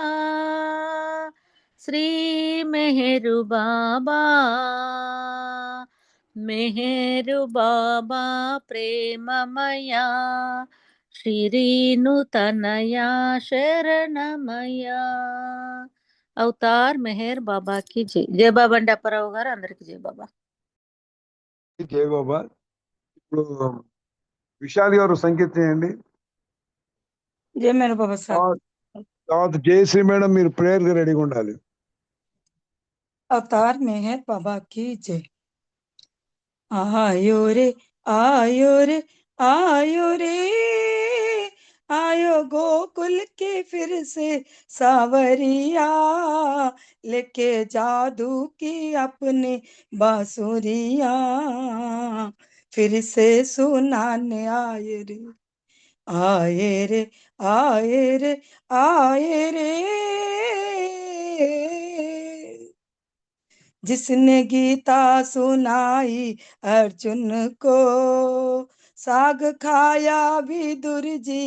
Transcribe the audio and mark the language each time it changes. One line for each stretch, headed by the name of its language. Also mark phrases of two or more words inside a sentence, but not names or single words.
Telugu: శ్రీ మెహరు బాబా మెహరు బాబా ప్రేమమయా శ్రీను తనయా శరణమయా అవతార్ మెహర్ బాబాకి జై జై బాబా అంటే అప్పారావు గారు అందరికి జై బాబా జై బాబా. ఇప్పుడు విశాల్ గారు సంకేతం చేయండి.
Hindi: जय मेरे बाबा साहब।
Telugu: తర్వాత జయశ్రీ మేడం మీరు ప్రేయర్ గా రెడీగా ఉండాలి.
Hindi: अवतार मेहर बाबा की जय। आयो रे आयो रे आयो रे आयो गोकुल के फिर से सावरिया लेके जादू की अपनी बांसुरिया फिर से सुनाने आए रे आए रे आए रे आए रे जिसने गीता सुनाई अर्जुन को साग खाया विदुर जी